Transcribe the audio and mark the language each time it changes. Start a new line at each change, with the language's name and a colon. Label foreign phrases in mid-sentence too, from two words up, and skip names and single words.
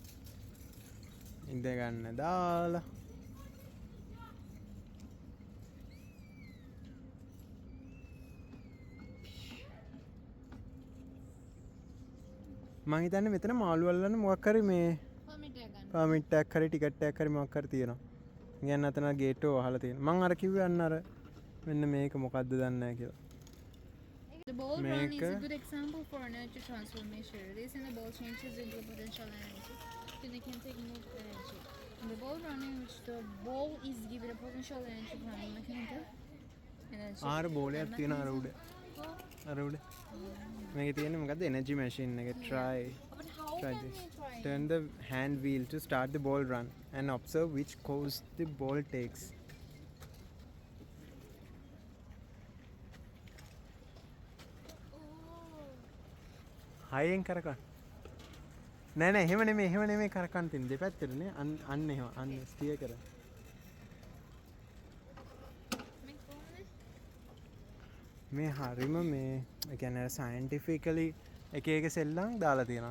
Sinhala: ඉඳ ගන්න දාලා මං හිතන්නේ මෙතන මාළු අල්ලන්න මොකක් හරි මේ පර්මිට් එකක් හරි ටිකට් එකක් හරි මොකක් හරි තියෙනවා. කියන්නේ අතන ගේට් එක වහලා තියෙනවා. මං අර කිව්වේ අන්න අර මෙන්න මේක මොකද්ද දන්නේ නැහැ කියලා.
English: The ball run is Make a good example for energy transformation. Releasing the ball changes into potential energy. Then it can take more energy. In the ball run in which the ball is given a potential energy from mechanical energy.
Sinhala: ආර බෝලයක් තියෙනවා අර උඩ. අර උඩ. මේකේ තියෙන්නේ මොකද්ද? එනර්ජි මැෂින් එක.
English: try But how try can this. we try? Turn the hand wheel to start the ball run and observe which course the ball takes.
Sinhala: හයෙන් කරකන්න. නෑ නෑ එහෙම නෙමෙයි කරකන්න තියෙන දෙපැත්තටනේ අන්න එහෙම අන්න ස්ටියර් කර. මේ හරිම මේ ඒ කියන්නේ සයන්ටිෆිකලි එක එක සෙල්ලම් දාලා තියෙනවා.